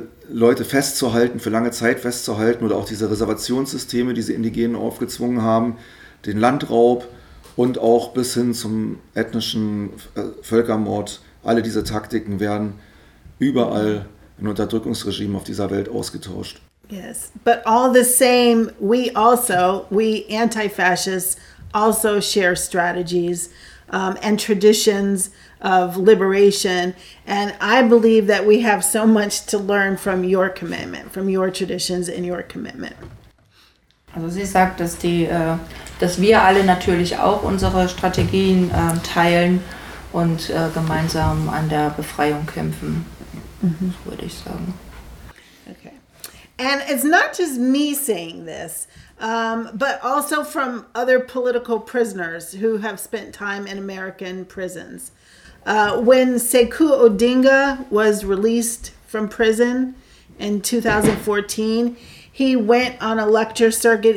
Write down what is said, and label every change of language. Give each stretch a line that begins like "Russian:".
German: Leute festzuhalten, für lange Zeit festzuhalten. Oder auch diese Reservationssysteme, die sie Indigenen aufgezwungen haben. Den Landraub und auch bis hin zum ethnischen Völkermord. Alle diese Taktiken werden überall in Unterdrückungsregimen auf dieser Welt ausgetauscht.
English: Yes, but all the same, we anti-fascists also share strategies and traditions of liberation. And I believe that we have so much to learn from your commitment, from your traditions and your commitment.
German: Also sie sagt, dass wir alle natürlich auch unsere Strategien teilen und gemeinsam an der Befreiung kämpfen, würde ich sagen.
English: And it's not just me saying this, but also from other political prisoners who have spent time in American prisons. When Sekou Odinga was released from prison in 2014, he went on a lecture circuit.